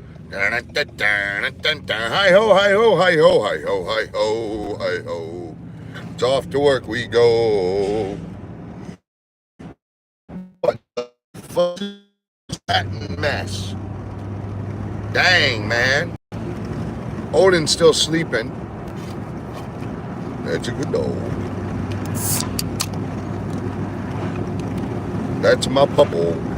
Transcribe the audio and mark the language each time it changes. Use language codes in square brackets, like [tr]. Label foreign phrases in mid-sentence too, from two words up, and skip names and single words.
[en] Hi ho, hi ho, hi ho, hi ho, hi ho, hi ho. It's off to work we go. What the fuck is that mess? Dang, man. Odin's still sleeping. That's a good dog. That's my puppo.